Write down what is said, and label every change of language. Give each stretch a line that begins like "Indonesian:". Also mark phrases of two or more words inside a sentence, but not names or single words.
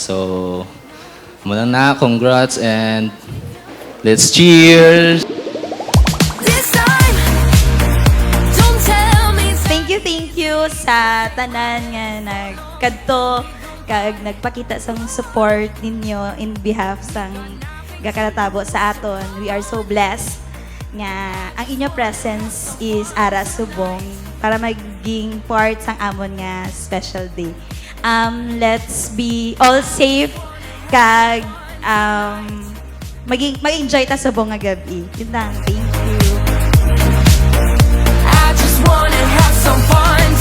English: So,
Hiligaynon: muna na,
English: congrats and let's cheers! Thank you
Hiligaynon: sa tanan nga nagkadto kag nagpakita sang support ninyo
English: in behalf
Hiligaynon: sang gakaratabo sa aton.
English: We are so blessed
Hiligaynon: nga ang inyo
English: presence is
Hiligaynon: ara subong para maging part sang amon nga
English: special day. Let's be all safe
Hiligaynon: kag mag-enjoy ta subong nga gabi.
Filipino: Yun lang.
English: Thank you. I just wanna have some fun.